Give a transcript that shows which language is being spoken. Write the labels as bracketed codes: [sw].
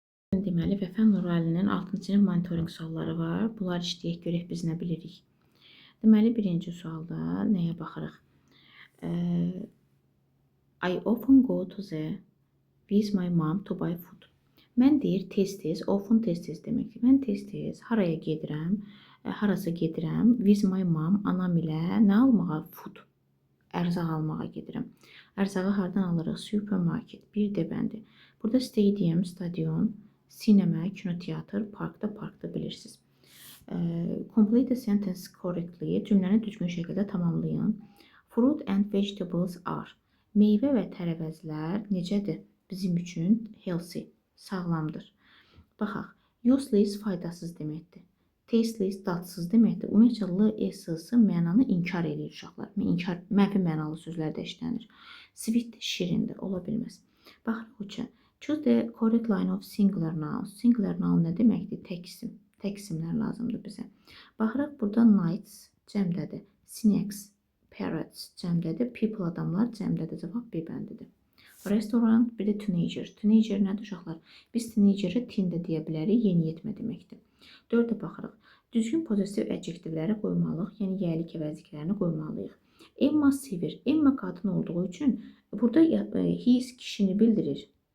[az] Deməli, Vəfa Nuralinin 6-cı sinif monitorinq sualları var. Bunlar işləyək, görək biz nə bilirik. Deməli, birinci sualda nəyə baxırıq? [en] I often go to the with my mom to buy food. [az] Mən deyir tez-tez, often tez-tez deməkdir. Mən tez-tez haraya gedirəm, harasa gedirəm, [en] with my mom, [az] anam ilə nə almağa? Food. Ərzaq almağa gedirəm. Ərzağı hardan alırıq? Supermarket. Bir də bəndi. Burada stadium, stadion, sinema, kinoteatr, parkda bilirsiniz. [en] Complete the sentence correctly. [az] Cümləni düzgün şəkildə tamamlayın. [en] Fruit and vegetables are. [az] Meyvə və tərəvəzlər necədir? Bizim üçün healthy, sağlamdır. Baxaq. Useless faydasız deməkdir. Tasteless dadsız deməkdir. Ümumiyyətlə l, s mənanı inkar edir uşaqlar. Mənfi mənalı sözlərdə işlənir. Sweet şirindir, ola bilməz. Baxırıq uça. [en] Choose the correct line of singular nouns. [az] Singular noun nə deməkdir? Təksim. Təksimlər lazımdır bizə. Baxırıq, burada nights cəmdədir. Snacks, parrots cəmdədir. People adamlar cəmdədir. Cavab B bəndidir. Restaurant, bir də teenager. Teenager nədir uşaqlar? Biz teenagerə teen də deyə bilərik, yeniyetmə deməkdir. 4-ə baxırıq. Düzgün pozitiv adjektivləri qoymalıyıq, yəni yəlik əvəzliklərini qoymalıyıq. Emma sevir. Emma qadın olduğu üçün burada his kişini bildirir.